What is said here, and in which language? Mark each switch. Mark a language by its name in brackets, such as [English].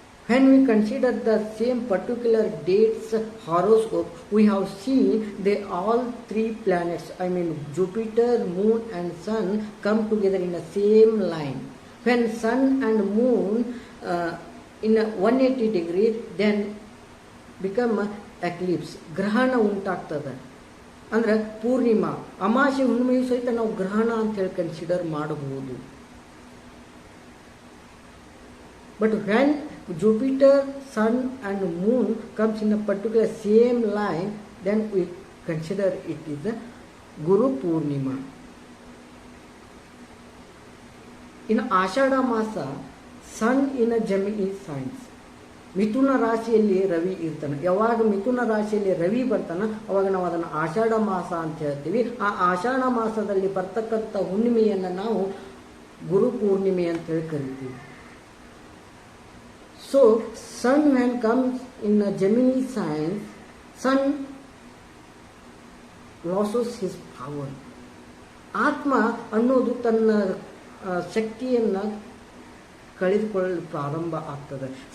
[English] When we consider the same particular dates horoscope, we have seen they all three planets, Jupiter, Moon and Sun, come together in the same line. When Sun and Moon in a 180 degree, then become eclipse. [Kannada] Grahana ಉಂಟಾಗ್ತದೆ. ಅಂದ್ರೆ ಪೂರ್ಣಿಮಾ, ಅಮಾವಾಸ್ಯೆ ಹುಣ್ಣಿಮೆಯು ಸಹಿತ ನಾವು ಗ್ರಹಣ ಅಂತ ಹೇಳಿ consider ಮಾಡಬಹುದು. [English] But when Jupiter, Sun and Moon comes in a particular same line, then we consider it is a Guru Purnima. In Ashada Masa, Sun in a Gemini signs. [Kannada] ಮಿಥುನ ರಾಶಿಯಲ್ಲಿ ರವಿ ಇರ್ತಾನೆ. ಯಾವಾಗ ಮಿಥುನ ರಾಶಿಯಲ್ಲಿ ರವಿ ಬರ್ತಾನ ಅವಾಗ ನಾವು ಅದನ್ನು ಆಷಾಢ ಮಾಸ ಅಂತ ಹೇಳ್ತೀವಿ. ಆ ಆಷಾಢ ಮಾಸದಲ್ಲಿ ಬರ್ತಕ್ಕಂಥ ಹುಣ್ಣಿಮೆಯನ್ನು ನಾವು ಗುರು ಪೂರ್ಣಿಮೆ ಅಂತ ಹೇಳಿ ಕರಿತೀವಿ. [English] So, sun when comes in a Gemini sign, sun loses his power. [Kannada] ಆತ್ಮ ಅನ್ನೋದು ತನ್ನ ಶಕ್ತಿಯನ್ನು ಕಳೆದುಕೊಳ್ಳಲು ಪ್ರಾರಂಭ ಆಗ್ತದೆ.